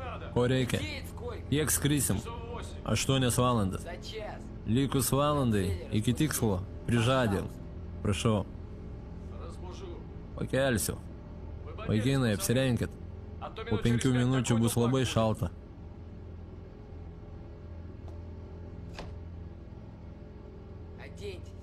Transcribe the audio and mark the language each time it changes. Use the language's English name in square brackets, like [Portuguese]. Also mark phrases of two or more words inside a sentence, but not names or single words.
[Lithuanian] Ko reikia? [Russian] Лететь сколько? [Lithuanian] Kiek skrisim? 8 valandas. [Russian] За час. [Lithuanian] Likus valandai iki tikslo. Prižadėk. Prašau. Pakelsiu. Vaikinai, apsirenkit. Po 5 minučių bus labai šalta. [Russian] Оденьтесь.